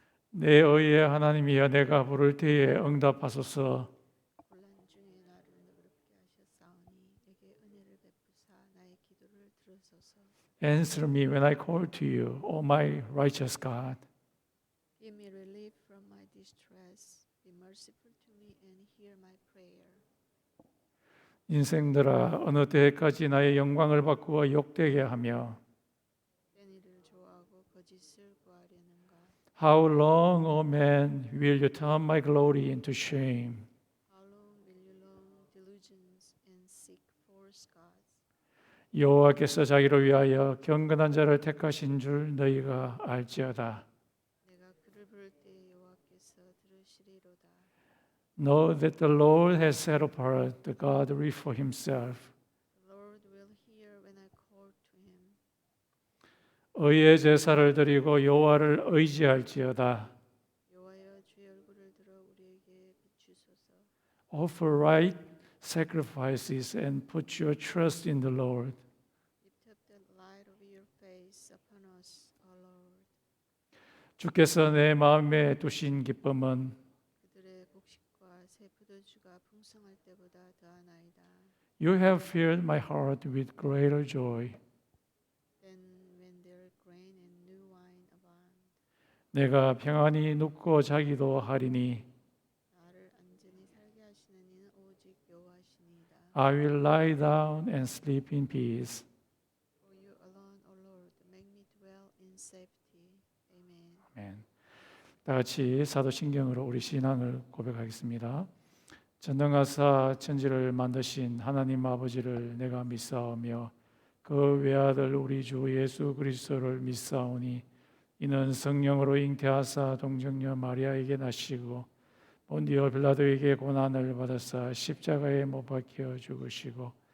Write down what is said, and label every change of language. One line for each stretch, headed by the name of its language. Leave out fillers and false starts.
Korean: 내 의의 하나님이여 내가 부를 때에 응답하소서. 혼란 중에 나를 너그럽게 하셨사오니 내게 은혜를 베푸사 나의 기도를 들으소서.
English: Answer me when I call to you, O my righteous God. Give me relief from my distress. Be merciful to me and hear my prayer.
Korean: 인생들아 어느 때까지 나의 영광을 바꾸어 욕되게 하며 tên 이를 좋아하고 거짓을 구하려는가?
English: How long, O man, will you turn my glory into shame? How long will you long delusions and seek false gods?
Korean: 여호와께서 자기를 위하여 경건한 자를 택하신 줄 너희가 알지어다. 내가 그를 부를 때 여호와께서 들으시리로다.
English: Know that the Lord has set apart the godly for himself. The Lord will hear when I call to him.
Korean: 의의 제사를 드리고 여호와를 의지할지어다. 여호와여 주의 얼굴을 들어 우리에게 비추소서.
English: Offer right sacrifices and put your trust in the Lord. Lift up the light of your face upon us, O Lord.
Korean: 주께서 내 마음에 두신 기쁨은 그들의 곡식과 새 포도주가 풍성할 때보다 더하나이다.
English: You have filled my heart with greater joy. Then when their grain and new wine abound,
Korean: 내가 평안히 눕고 자기도 하리니 나를 안전히 살게 하시는 이는 오직 여호와시니이다.
English: I will lie down and sleep in peace. For you alone, O Lord, make me dwell in safety. Amen.
Korean: 아멘. 다 같이 사도신경으로 우리 신앙을 고백하겠습니다. 전능하사 천지를 만드신 하나님 아버지를 내가 믿사오며 그 외아들 우리 주 예수 그리스도를 믿사오니 이는 성령으로 잉태하사 동정녀 마리아에게 나시고 본디오 빌라도에게 고난을 받으사 십자가에 못 박혀 죽으시고